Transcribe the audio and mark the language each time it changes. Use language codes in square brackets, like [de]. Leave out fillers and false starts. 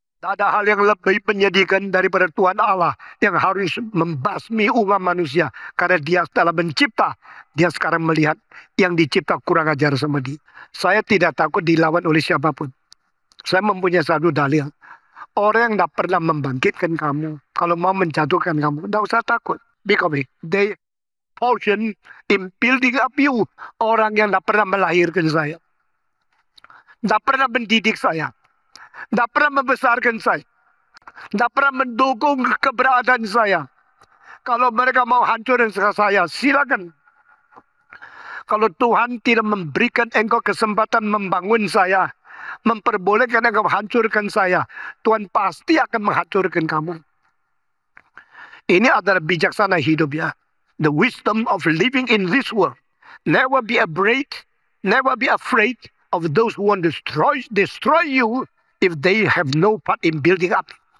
[id] Tidak ada hal yang lebih menyedihkan daripada Tuhan Allah yang harus membasmi umat manusia. Karena dia telah mencipta. Dia sekarang melihat yang dicipta kurang ajar sama dia. Saya tidak takut dilawan oleh siapapun. Saya mempunyai satu dalil. Orang yang tidak pernah membangkitkan kamu. Kalau mau menjatuhkan kamu, tidak usah takut. [en] Because they portion in building up you. [id] Orang yang tidak pernah melahirkan saya. Tidak pernah mendidik saya. Tidak pernah membesarkan saya. Tidak pernah mendukung keberadaan saya. Kalau mereka mau hancurin saya, silakan. Kalau Tuhan tidak memberikan engkau kesempatan membangun saya, memperbolehkan engkau hancurkan saya, Tuhan pasti akan menghancurkan kamu. Ini adalah bijaksana hidup ya. [en] The wisdom of living in this world. Never be afraid of those who want to destroy you if they have no part in building up.